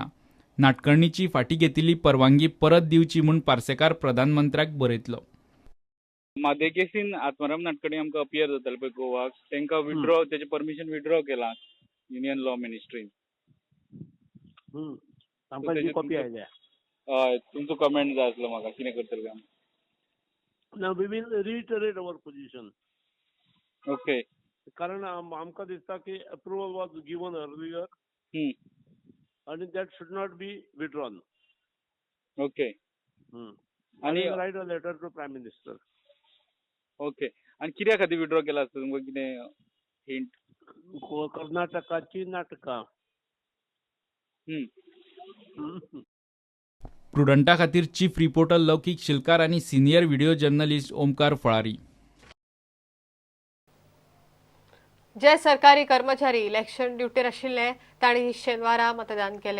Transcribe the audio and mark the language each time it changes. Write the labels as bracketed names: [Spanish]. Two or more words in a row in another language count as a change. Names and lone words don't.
[Konkani] नाडकर्णीची फाटी घेतिल्ली परवानगी परत दिवची म्हूण पार्सेकार प्रधानमंत्र्याक बरयतलो. म्हादय केसीन आत्माराम नाडकर्णी आमकां अपियर जाताले पळय गोवाक, तांकां विड्रॉ तेजें परमिशन विड्रॉ केलां युनियन लॉ मिनिस्ट्रीन. आमकां जी कॉपी आयल्या तुमचो कमेंट जाय आसलो म्हाका कितें करतले काय. [English] Now we will reiterate our position. [Konkani] ओके. कारण आमकां दिसता की [English] approval was given earlier and that should not be withdrawn. [Konkani] ओके. [English] I [Konkani] आणि [English] will write a letter to Prime Minister. [Konkani] ओके. आणि कित्या खातीर विड्रॉ केला आसता तुमकां कितें हिंट. कर्नाटकाची नाटकां. प्रुडंटा खातीर चीफ रिपोर्टर लौकीक शिलकार आनी सिनियर व्हिडिओ जर्नलिस्ट ओमकार फळारी. जे सरकारी कर्मचारी इलेक्शन ड्युटीर आशिल्ले तांणी शेनवारा मतदान केले.